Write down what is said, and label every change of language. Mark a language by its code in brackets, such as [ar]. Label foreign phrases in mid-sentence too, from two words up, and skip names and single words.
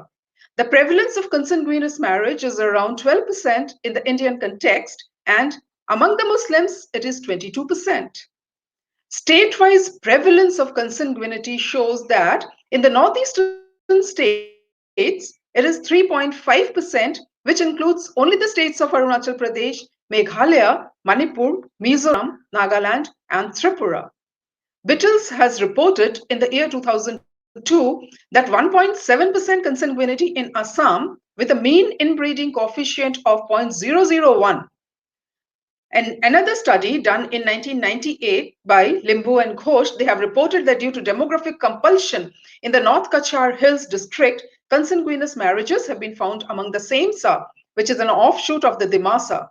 [en] The prevalence of consanguineous marriage is around 12% in the Indian context, and among the Muslims, it is 22%. State-wise prevalence of consanguinity shows that in the northeastern states, it is 3.5%, which includes only the states of Arunachal Pradesh, Meghalaya, Manipur, Mizoram, Nagaland, and Tripura. Bittles has reported in the year 2002 that 1.7% consanguinity in Assam with a mean inbreeding coefficient of 0.001. And another study done in 1998 by Limbu and Ghosh, they have reported that due to demographic compulsion in the North Kachar Hills district, consanguineous marriages have been found among the Saimsa, which is an offshoot of the Dimasa.